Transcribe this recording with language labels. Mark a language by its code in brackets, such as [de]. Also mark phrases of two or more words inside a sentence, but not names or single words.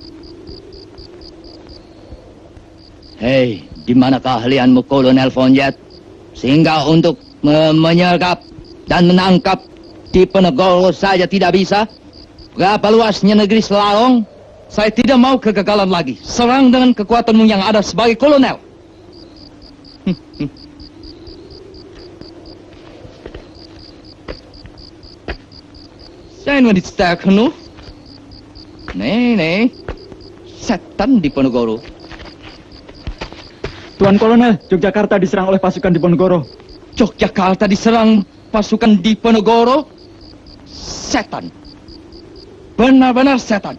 [id] Hei, di mana keahlianmu, Kolonel Von Jet? Sehingga untuk menyergap dan menangkap Diponegoro saja tidak bisa? Berapa luasnya negeri Selarong? Saya tidak mau kegagalan lagi. Serang dengan kekuatanmu yang ada sebagai kolonel. [nl] Zijn we niet sterk genoeg? Nee. [id] Setan Diponegoro. Tuan Kolonel, Yogyakarta diserang oleh pasukan Diponegoro. Yogyakarta diserang pasukan Diponegoro? Setan. Benar-benar setan.